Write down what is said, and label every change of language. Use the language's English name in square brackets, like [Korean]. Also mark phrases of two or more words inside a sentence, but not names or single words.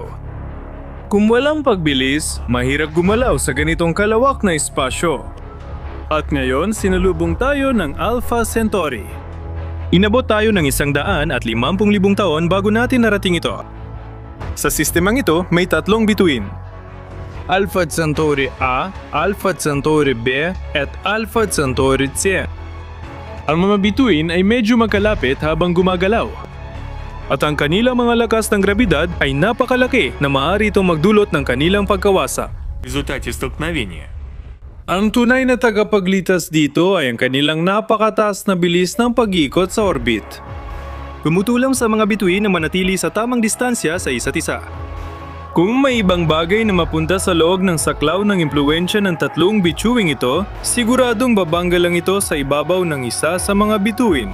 [Filipino] Kung walang pagbilis, mahirap gumalaw sa ganitong kalawak na espasyo. At ngayon, sinalubong tayo ng Alpha Centauri. Inabot tayo ng 150,000 taon bago natin narating ito. Sa sistemang ito, may 3 bituin. Alpha Centauri A, Alpha Centauri B, at Alpha Centauri C. Ang mga bituin ay medyo magkalapit habang gumagalaw. At ang kanilang mga lakas ng grabidad ay napakalaki na maaari itong magdulot ng kanilang pagkawasak. [Russian] В результате столкновения. [Filipino] Ang tunay na tagapagligtas dito ay ang kanilang napakataas na bilis ng pag-ikot sa orbit. Tumutulong sa mga bituin na manatili sa tamang distansya sa isa't isa. Kung may ibang bagay na mapunta sa loob ng saklaw ng impluwensya ng tatlong bituing ito, siguradong babangga lang ito sa ibabaw ng isa sa mga bituin.